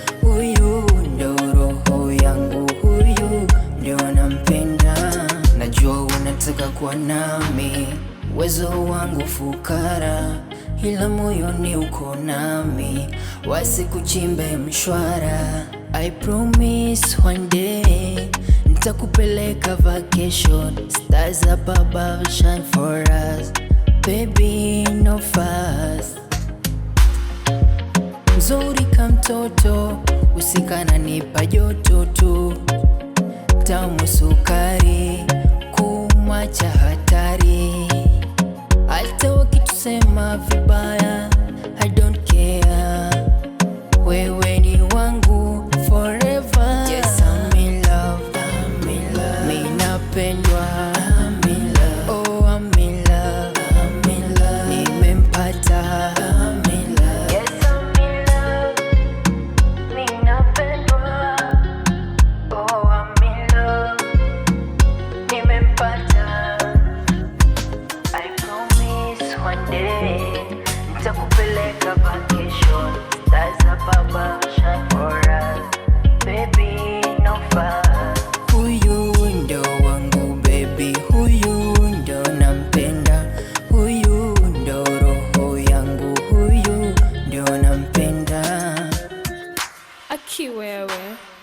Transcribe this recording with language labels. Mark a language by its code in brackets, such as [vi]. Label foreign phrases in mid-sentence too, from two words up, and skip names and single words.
[sw] Huyu ndo roho yangu, huyu ndo nampenda. Najua unataka kuwa nami, uwezo wangu fukara, ila moyoni uko nami. Wasikuchimbe mshwara. [en] I promise one day nitakupeleka vacation. Stars up above shine for us. Baby, no fuss. [sw] Mzuri ka mtoto, usikana nipa joto tu. Tamu sukari, kumwacha hatari. Hata wakitusema vibaya, [en] I don't care. [sw] Wewe ni wangu forever. [en] Yes, I'm in love, I'm in love. Ninapendwa, I'm in love. Oh, I'm in love, I'm in love. Nimempata, I'm in love. Yes, I'm in love. Ninapendwa. Oh, I'm in love. Nimempata. I promise one day nitakupeleka vacation. Stars up above shine for us. Baby, no fuss. [sw] Huyu ndo wangu baby, huyu ndo nampenda. Huyu ndo roho yangu, huyu ndo nampenda. Aki wewe.